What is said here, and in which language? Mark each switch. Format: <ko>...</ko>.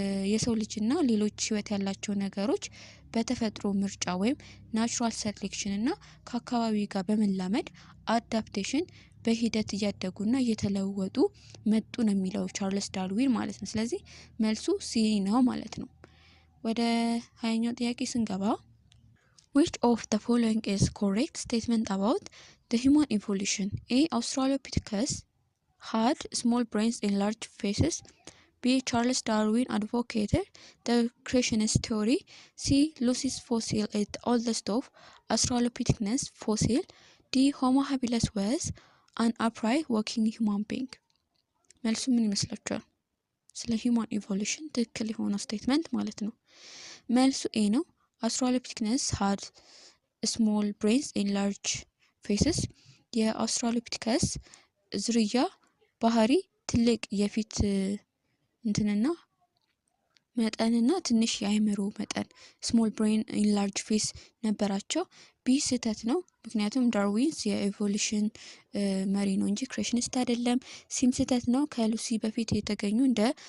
<am>የሰው ልጅና ሌሎች ህይወት ያላቸው ነገሮች በተፈጥሮ ምርጫ ወይም ናቹራል ሴሌክሽን እና ከአካባቢ ጋር በመላመድ አዳፕቴሽን በሂደት እያደጉና እየተለወጡ መጡ ነው የሚለው ቻርልስ ዳርዊን ማለት ነው። ስለዚህ መልሱ ሲ ነው ማለት ነው። ወደ 20ኛው ጥያቄ ስንገባ</am> <en>which of the following is correct statement about the human evolution? A. Australopithecus had small brains and large faces. B. Charles Darwin advocated the creationist theory. C. Lucy's fossil is the oldest of Australopithecus fossil. D. Homo habilis was an upright walking human being.</en> <am>መልሱ ምን ይመስላችኋል? ስለ</am> <en>human evolution</en> <am>ትክክል የሆነው ስቴትመንት ማለት ነው። መልሱ ኤ ነው።</am> <en>Australopithecus had small brains and large faces.</en> <am>የአውስትራሎፒቲከስ ዝርያ ባህሪ ትልቅ የፊት እንትንና መጠንና ትንሽ የአእምሮ መጠን ስሞል ብሬን ኢን ላርጅ ፌስ ነበራቸው። ቢ ስህተት ነው፣ ምክንያቱም ዳርዊንስ የኤቮሉሽን መሪ ነው እንጂ ክሬሽኒስት አይደለም። ሲም ስህተት ነው፣ ከሉሲ በፊት የተገኙ እንደ</am>